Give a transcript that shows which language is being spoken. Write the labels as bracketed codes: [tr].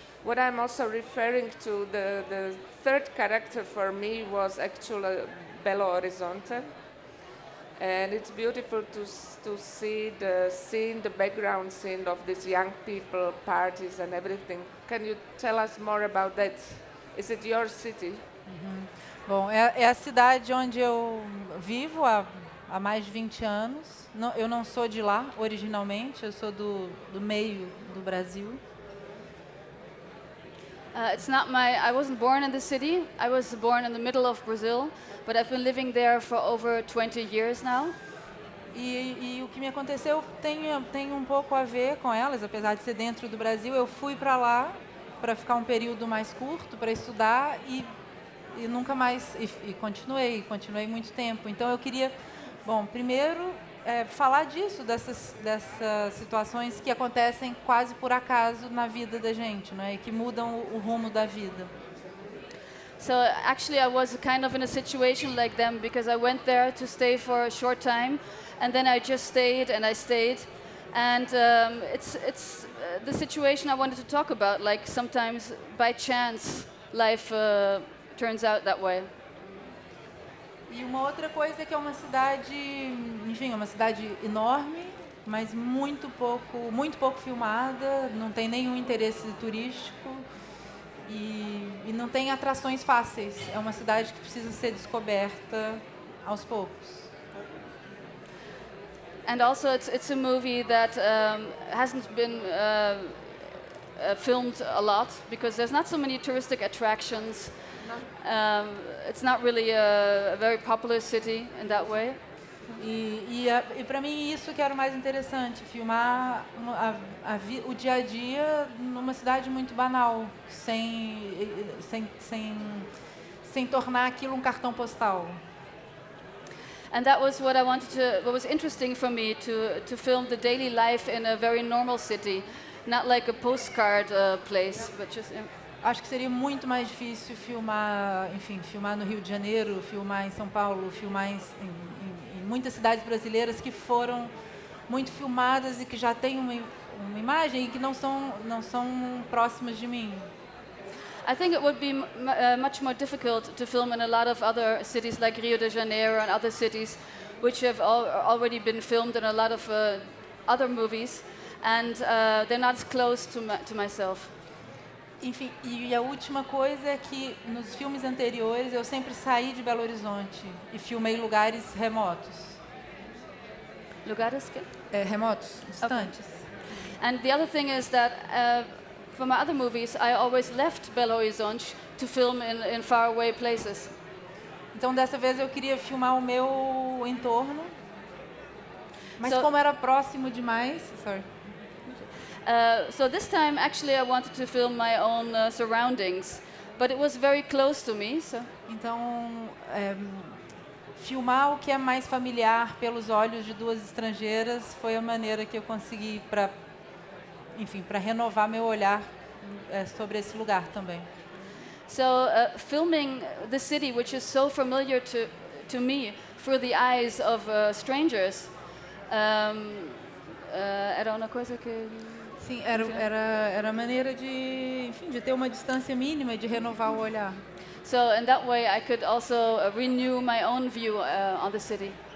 [en] What I'm also referring to, the third character for me was actually Belo Horizonte. And it's beautiful to see the scene, the background scene of these young people, parties and everything. Can you tell us more about that? Is it your city? [pt] Bom, é a cidade onde eu vivo há mais de 20 anos. Eu não sou de lá originalmente, eu sou do meio do Brasil. [en] I wasn't born in the city. I was born in the middle of Brazil, but I've been living there for over 20 years now. [pt] E o que me aconteceu tem um pouco a ver com elas, apesar de ser dentro do Brasil. Eu fui para lá para ficar um período mais curto, para estudar e nunca mais, e continuei muito tempo. Então eu queria, primeiro falar disso, dessas situações que acontecem quase por acaso na vida da gente, né, e que mudam o rumo da vida. [en] So actually I was kind of in a situation like them because I went there to stay for a short time and then I just stayed and I stayed and it's the situation I wanted to talk about, like sometimes by chance life turns out that way. [pt] E uma outra coisa é que é uma cidade, enfim, é uma cidade enorme, mas muito pouco filmada, não tem nenhum interesse turístico e não tem atrações fáceis. É uma cidade que precisa ser descoberta aos poucos. [en] And also it's a movie that hasn't been filmed a lot because there's not so many touristic attractions. It's not really a very popular city in that way. [pt] E para mim isso que era o mais interessante, filmar o dia a dia numa cidade muito banal, sem tornar aquilo um cartão postal. [en] And that was what was interesting for me to film the daily life in a very normal city, not like a postcard place, but just. [pt] Acho que seria muito mais difícil filmar no Rio de Janeiro, filmar em São Paulo, filmar em muitas cidades brasileiras que foram muito filmadas e que já têm uma imagem e que não são próximas de mim. [en] I think it would be much more difficult to film in a lot of other cities like Rio de Janeiro and other cities which have already been filmed in a lot of other movies and they're not as close to myself. [pt] Enfim, e a última coisa é que nos filmes anteriores eu sempre saí de Belo Horizonte e filmei lugares remotos. Lugares que? Remotos, distantes. [en] Okay. And the other thing is that for my other movies I always left Belo Horizonte to film in faraway places. [pt] Então, dessa vez eu queria filmar o meu entorno, mas [en] So- [pt] como era próximo demais, sorry. [en] So this time, actually, I wanted to film my own surroundings, but it was very close to me. So [pt] Então, filmar o que é mais familiar pelos olhos de duas estrangeiras foi a maneira que eu consegui para, enfim, para renovar meu olhar sobre esse lugar também. [en] So filming the city, which is so familiar to me, through the eyes of strangers, [pt] era uma coisa que... Sim, era a maneira de, enfim, de ter uma distância mínima e de renovar o olhar. [en] So in that way, I could also renew my own view on the city.